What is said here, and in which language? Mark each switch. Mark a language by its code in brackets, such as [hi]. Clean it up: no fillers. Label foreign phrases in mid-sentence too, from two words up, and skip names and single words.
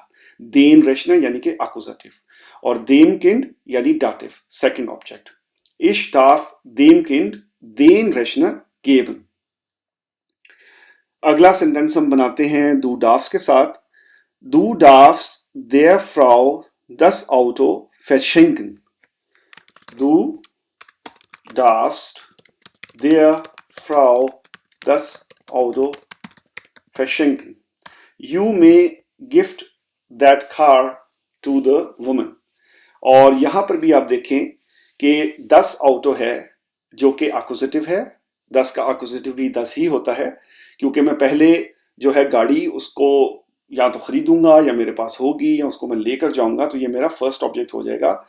[de] den Rechner [hi] यानी कि एक्कुजेटिव, और [de] dem Kind [hi] यानी डाटिव, [en] second object. [de] Ich darf dem Kind den Rechner geben. [hi] अगला सेंटेंस हम बनाते हैं [de] du darfst [hi] के साथ। [de] Du darfst der Frau das Auto verschenken. Du darfst der Frau das Auto verschenken. [en] You may gift that car to the woman. [hi] और यहां पर भी आप देखें कि 10 ऑटो है जो कि एक्कुजेटिव है। 10 का एक्कुजेटिव भी 10 ही होता है, क्योंकि मैं पहले जो है गाड़ी उसको या तो खरीदूंगा या मेरे पास होगी या उसको मैं लेकर जाऊंगा, तो ये मेरा [en] first object [hi] हो जाएगा।